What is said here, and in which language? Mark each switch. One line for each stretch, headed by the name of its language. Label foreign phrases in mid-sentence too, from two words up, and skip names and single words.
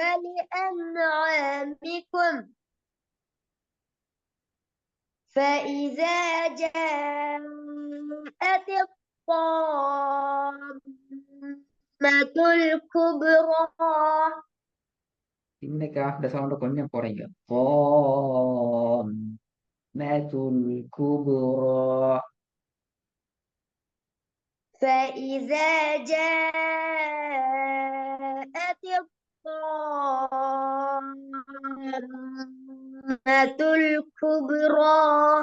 Arabic: ولأنعامكم فإذا جاءت الطامة الكبرى.
Tamil: இன்னைக்கு இந்த சவுண்ட கொஞ்சம் குறைங்க.
Arabic: قَامَةُ الْكُبْرَى. فإذا جاءت الطامة الكبرى